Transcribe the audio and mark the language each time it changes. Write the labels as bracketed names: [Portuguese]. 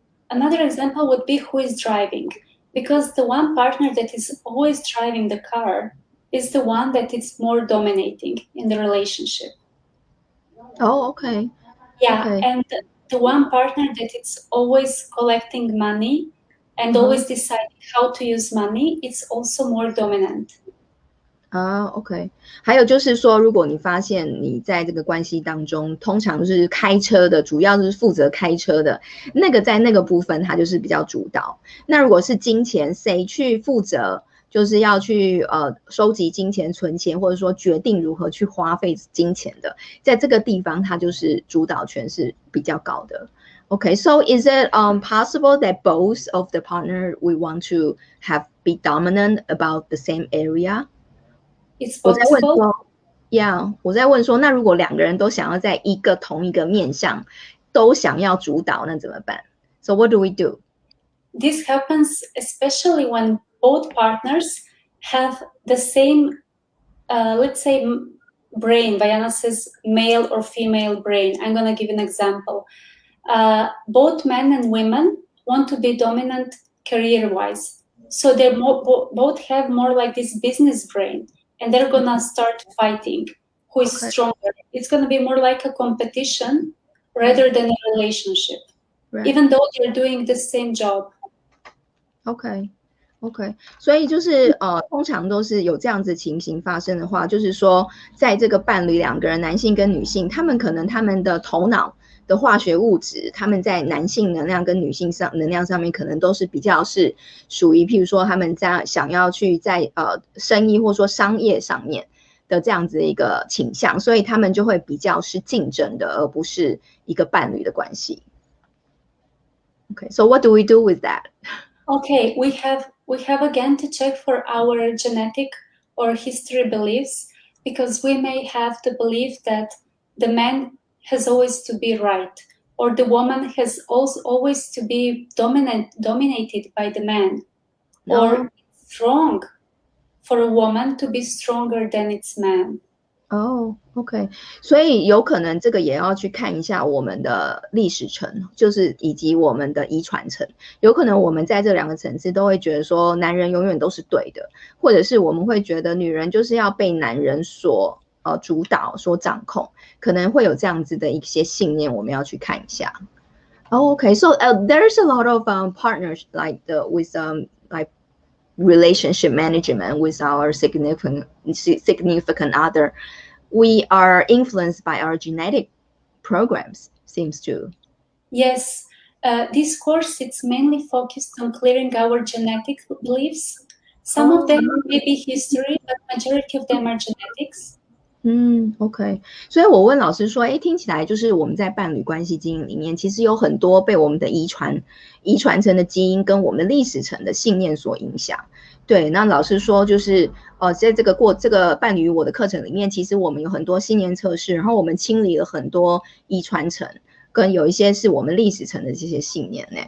[English] Another example would be who is driving, because the one partner that is always driving the car is the one that is more dominating in the relationship. Oh, okay. Yeah, okay. And the one partner that is always collecting money and always deciding how to use money, it's also more dominant. OK。 [Chinese] 还有就是说，如果你发现你在这个关系当中，通常是开车的，主要是负责开车的那个，在那个部分他就是比较主导。那如果是金钱，谁去负责，就是要去收集金钱、存钱，或者说决定如何去花费金钱的，在这个地方他就是主导权是比较高的。 [English] Okay, so is it possible that both of the partner we want to be dominant about the same area? It's possible. [Chinese] 我在问说，那如果两个人都想要在同一个面向都想要主导，那怎么办？ [English] So what do we do? This happens especially when both partners have the same, let's say, brain. Vayana says male or female brain. I'm going to give an example. Both men and women want to be dominant career-wise. So they both have more like this business brain. And they're going to start fighting who is stronger. It's going to be more like a competition rather than a relationship, even though they're doing the same job. [Chinese] OK， 所以就是通常都是有这样子情形发生的话，就是说在这个伴侣两个人，男性跟女性，他们可能他们的头脑的化学物质，他们在男性能量跟女性能量上面可能都是比较是属于譬如说他们在想要去在生意或者说商业上面的这样子的一个倾向，所以他们就会比较是竞争的，而不是一个伴侣的关系。 [English] Okay, so what do we do with that? Okay, we have again to check for our genetic or history beliefs, because we may have the belief that the man has always to be right, or the woman has also always to be dominated by the man, or it's wrong for a woman to be stronger than its man. [Chinese] OK， 所以有可能这个也要去看一下我们的历史层，就是以及我们的遗传层，有可能我们在这两个层次都会觉得说男人永远都是对的，或者是我们会觉得女人就是要被男人所主导、所掌控，可能会有这样子的一些信念，我们要去看一下。 [English] Okay, so there's a lot of partners like with like relationship management with our significant other. We are influenced by our genetic programs, seems to. Yes, this course, it's mainly focused on clearing our genetic beliefs. Some of them may be history, but majority of them are genetics. [Chinese] OK， 所以我问老师说，听起来就是我们在伴侣关系经营里面，其实有很多被我们的遗传层的基因跟我们的历史层的信念所影响。对，那老师说就是在这个伴侣与我的课程里面，其实我们有很多信念测试，然后我们清理了很多遗传层，跟有一些是我们历史层的这些信念。